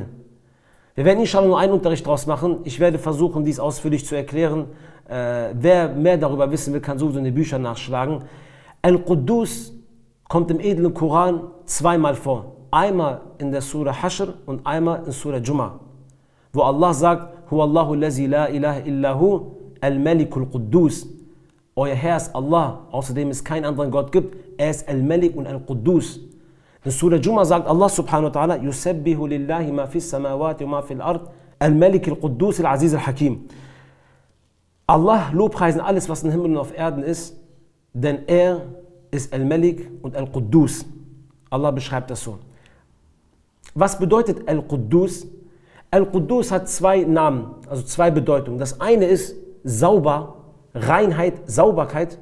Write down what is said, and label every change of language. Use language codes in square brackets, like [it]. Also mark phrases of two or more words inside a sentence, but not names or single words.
[de] Wir werden inshallah nur einen Unterricht daraus machen. Ich werde versuchen, dies ausführlich zu erklären. Wer mehr darüber wissen will, kann sowieso in den Büchern nachschlagen. Al-Quddus kommt im edlen Koran 2-mal vor. Einmal in der Surah Hashr und einmal in Surah Jum'ah, wo Allah sagt, [ar] هو الله الذي لا إله إلا هو الملك القدوس. [de] Euer Herr ist Allah, außerdem es keinen anderen Gott gibt. Er ist Al-Malik und Al-Quddus. In Surah Jum'ah sagt Allah [ar] سبحانه وتعالى يسبح لله ما في السماوات وما في الأرض الملك القدوس العزيز الحكيم. [de] Allah lobpreisen alles, was im Himmel und auf Erden ist, denn er ist Al-Malik und Al-Quddus. Allah beschreibt das so. Was bedeutet Al-Quddus? Al-Quddus hat 2 Namen, also 2 Bedeutungen. Das eine ist sauber, Reinheit, Sauberkeit.